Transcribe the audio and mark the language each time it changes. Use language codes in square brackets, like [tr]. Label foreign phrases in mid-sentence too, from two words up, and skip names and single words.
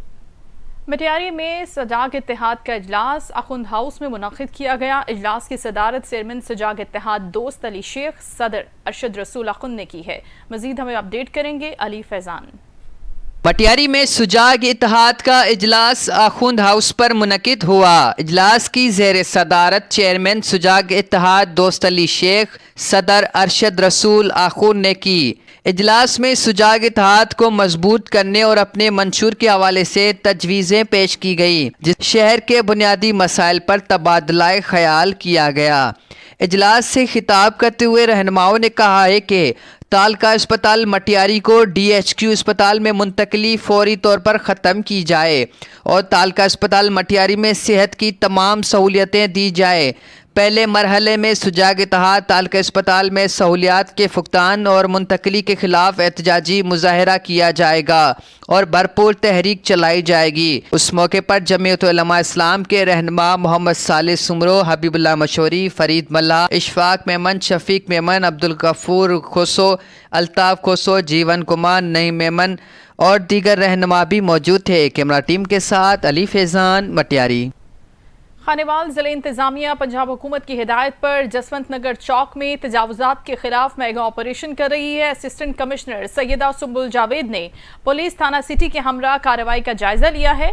[ur] مٹیاری میں سجاگ اتحاد کا اجلاس اخوند ہاؤس میں منعقد کیا گیا. اجلاس کی صدارت چیئرمین سجاگ اتحاد دوست علی شیخ، صدر ارشد رسول اخوند نے کی ہے. مزید ہمیں اپڈیٹ کریں گے علی فیضان. مٹیاری میں سجاگ اتحاد کا اجلاس آخوند ہاؤس پر منعقد ہوا. اجلاس کی زیر صدارت چیئرمین سجاگ اتحاد دوست علی شیخ، صدر ارشد رسول آخوند نے کی. اجلاس میں سجاگ اتحاد کو مضبوط کرنے اور اپنے منشور کے حوالے سے تجاویز پیش کی گئی، جس شہر کے بنیادی مسائل پر تبادلہ خیال کیا گیا. اجلاس سے خطاب کرتے ہوئے رہنماؤں نے کہا ہے کہ تعلقہ اسپتال مٹیاری کو DHQ اسپتال میں منتقلی فوری طور پر ختم کی جائے اور تعلقہ اسپتال مٹیاری میں صحت کی تمام سہولیات دی جائے. پہلے مرحلے میں سجاگ اتحاد تعلقہ اسپتال میں سہولیات کے فقدان اور منتقلی کے خلاف احتجاجی مظاہرہ کیا جائے گا اور بھرپور تحریک چلائی جائے گی. اس موقع پر جمعیت علماء اسلام کے رہنما محمد صالح سومرو، حبیب اللہ مشہوری، فرید ملا، اشفاق میمن، شفیق میمن، عبدالغفور کھوسو، الطاف کھوسو, جیون کمار، نعیم میمن اور دیگر رہنما بھی موجود تھے. کیمرہ ٹیم کے ساتھ علی فیضان، مٹیاری. خانیوال ضلعی انتظامیہ پنجاب حکومت کی ہدایت پر جسونت نگر چوک میں تجاوزات کے خلاف میگا آپریشن کر رہی ہے. اسسٹنٹ کمشنر سیدہ سنبل جاوید نے پولیس تھانہ سٹی کے ہمراہ کارروائی کا جائزہ لیا ہے.